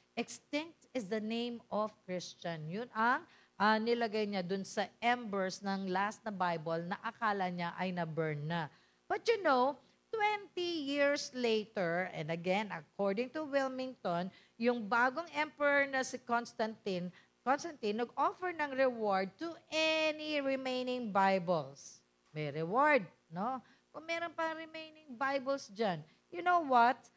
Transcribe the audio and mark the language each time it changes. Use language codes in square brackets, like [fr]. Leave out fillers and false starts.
[en] Extinct is the name of Christian. [tl] Yun ang nilagay niya dun sa embers ng last na Bible na akala niya ay na-burn na. [en] But 20 years later, and again, according to Wilmington, [tl] yung bagong emperor na si Constantine nag-offer ng reward [en] to any remaining Bibles. [tl] May reward, no? Kung meron pa remaining Bibles dyan, [en] you know what?